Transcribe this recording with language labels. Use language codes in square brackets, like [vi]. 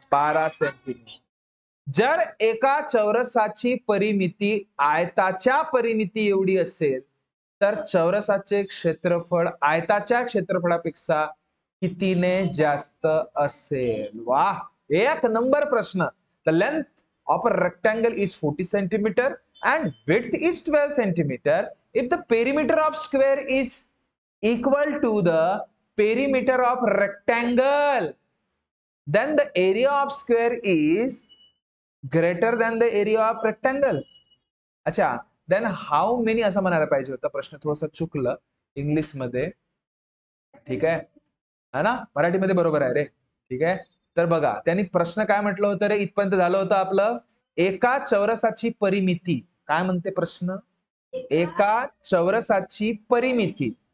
[mr] 12 centimetre. जर एका चौरसाची परिमिती आयताच्या परिमिती एवढी असेल, तर चौरसाचे क्षेत्रफळ आयताच्या क्षेत्रफळापेक्षा कितीने जास्त असेल? वाह, एक नंबर प्रश्न. [en] The length of a rectangle is 40 centimeter and width is 12 centimeter. If the perimeter of square is equal to the perimeter of rectangle, then the area of square is greater than the area of rectangle. [mr] अच्छा, [en] then how many [mr] असं म्हणायला पाहिजे होता. प्रश्न थोडंसं चुकलं English मध्ये. ठीक आहे ना, मराठीमध्ये बरोबर आहे रे. ठीक आहे, तर बघा त्यांनी प्रश्न काय म्हटलं होतं रे? इथपर्यंत झालं होतं आपलं. एका चौरसाची परिमिती काय म्हणते प्रश्न? एका चौरसाची परिमिती